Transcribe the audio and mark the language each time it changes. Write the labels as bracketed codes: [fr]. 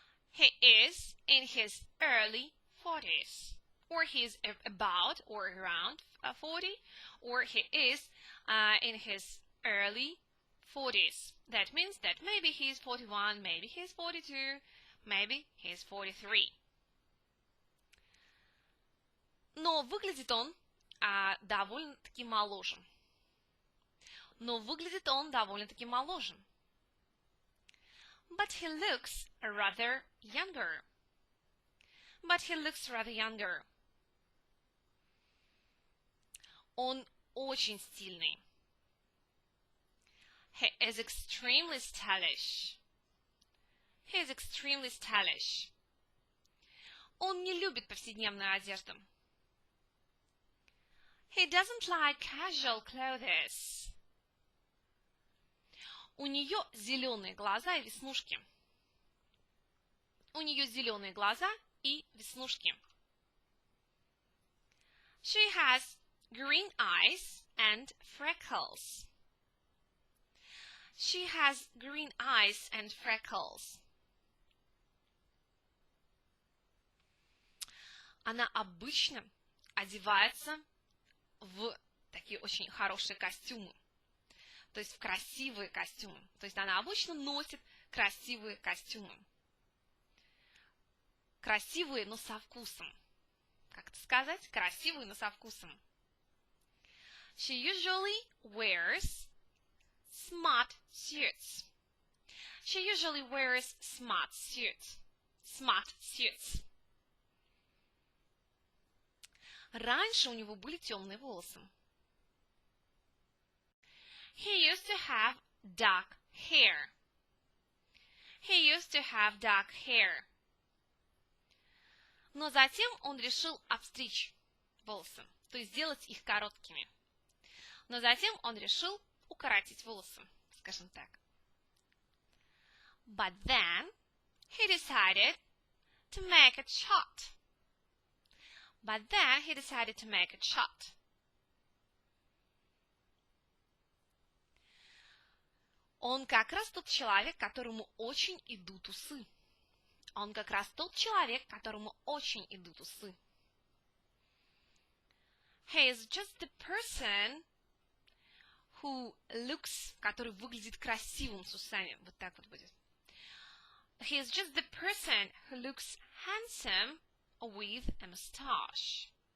[en] He is in his early 40s. Or he is about or around 40. Or he is in his early 40s. That means that maybe he is 41, maybe he is 42, maybe he is 43. [ru] Но выглядит он довольно-таки моложе. Но выглядит он довольно-таки моложе. [en] But he looks rather younger. But he looks rather younger. [ru] Он очень стильный. [en] He is extremely stylish. He is extremely stylish. [ru] Он не любит повседневную одежду. [en] He doesn't like casual clothes. [ru] У нее зеленые глаза и веснушки. У нее зеленые глаза и веснушки. [en] She has green eyes and freckles. She has green eyes and freckles. [ru] Она обычно одевается в такие очень хорошие костюмы. То есть в красивые костюмы. То есть она обычно носит красивые костюмы. Красивые, но со вкусом. Как это сказать? Красивые, но со вкусом. [en] She usually wears smart suits. She usually wears smart suits. Smart suits. [ru] Раньше у него были темные волосы. [en] He used to have dark hair. He used to have dark hair. [ru] Но затем он решил обстричь волосы, то есть сделать их короткими. Но затем он решил укоротить волосы, скажем так. [en] But then he decided to make it short. But then he decided to make it short. [ru] Он как раз тот человек, которому очень идут усы. Он как раз тот человек, которому очень идут усы. [en] He is just the person who looks, [ru] который выглядит красивым с усами. Вот так вот будет. [en] He is just the person who looks handsome with a mustache.